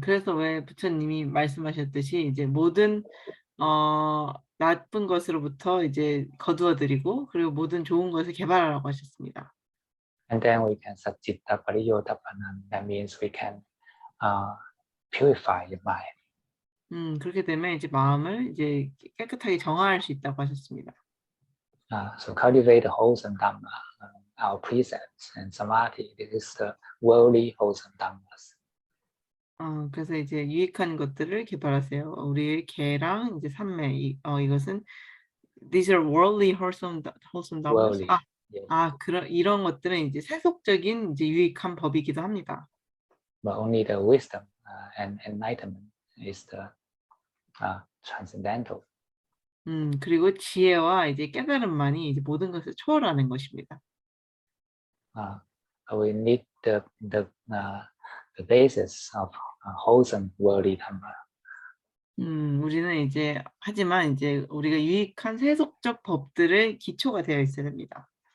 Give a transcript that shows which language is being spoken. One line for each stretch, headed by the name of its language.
Korean: 그래서 왜 부처님이 말씀하셨듯이 이제 모든 나쁜 것으로부터 이제 거두어들이고 그리고 모든 좋은 것을 개발하라고 하셨습니다.
English: And then we can
Pali: Satchitta Pariyodapanam.
English: That means we can purify your mind.
Korean: 그렇게 되면 이제 마음을 이제 깨끗하게 정화할 수 있다고 하셨습니다.
English: So cultivate the wholesome Dhamma, our precepts and samadhi. This is the worldly wholesome Dhammas.
Korean: 그래서 이제 유익한 것들을 개발하세요. 우리의 계랑 이제 삼매 이것은
English: these are worldly wholesome Dhammas. Worldly. Yes.
Korean: 이런 것들은 이제 세속적인 이제 유익한 법이기도 합니다.
English: But only the wisdom and enlightenment is the transcendental.
Korean: 그리고 지혜와 이제 깨달음만이 이제 모든 것을 초월하는 것입니다.
English: We need the basis of wholesome worldly Dhamma.
Korean: 우리는 이제 하지만 이제 우리가 유익한 세속적 법들의 기초가 되어 있어야 됩니다.